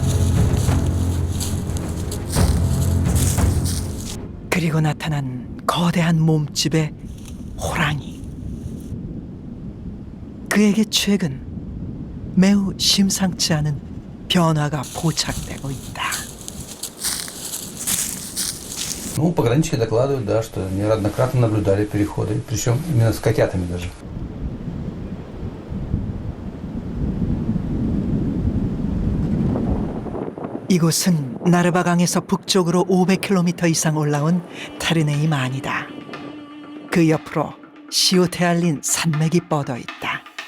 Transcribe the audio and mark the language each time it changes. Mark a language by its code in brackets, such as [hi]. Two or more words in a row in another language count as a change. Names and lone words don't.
[ko] 그리고 나타난 거대한 몸집의 호랑이. 그에게 최근 매우 심상치 않은 변화가 포착되고 있다. [ru] Ну, пограничники докладывают, да, что неоднократно наблюдали переходы, причем именно с котятами даже. [ko] 이곳은 나르바강에서 북쪽으로 500km 이상 올라온 타르네이만이다. 그 옆으로 시오테알린 산맥이 뻗어 있다.